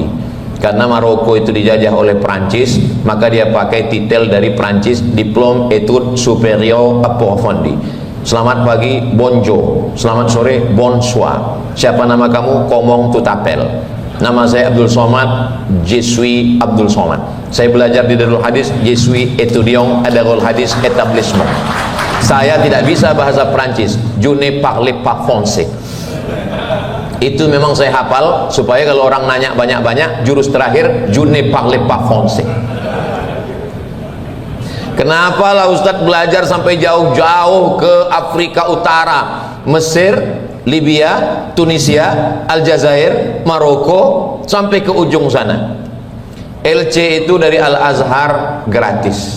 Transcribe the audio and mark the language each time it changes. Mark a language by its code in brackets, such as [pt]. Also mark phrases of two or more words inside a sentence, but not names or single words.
[id] Karena Maroko itu dijajah oleh Prancis, maka dia pakai titel dari Prancis, Diplom Etudes Superior Approfondi. Selamat pagi, bonjour. Selamat sore, bonsoir. Siapa nama kamu? [fr] Komong Tutapel. [id] Nama saya Abdul Somad, [fr] je suis Abdul Somad. [id] Saya belajar di Darul Hadis, [fr] je suis étudiant à Darul Hadis établissement. [id] Saya tidak bisa bahasa Prancis, [fr] je ne parle pas français. [id] Itu memang saya hafal supaya kalau orang nanya banyak-banyak, jurus terakhir [fr] je ne parle pas français. [id] Kenapa lah Ustadz belajar sampai jauh-jauh ke Afrika Utara, Mesir, Libya, Tunisia, Aljazair, Maroko, sampai ke ujung sana. LC itu dari Al-Azhar gratis.